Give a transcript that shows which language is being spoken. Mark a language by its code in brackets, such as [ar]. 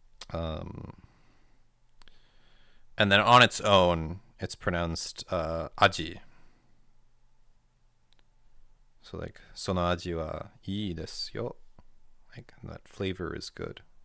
[en] Um and then on its own it's pronounced aji. So like [ja] その味はいいですよ. [en] Like that flavor is good.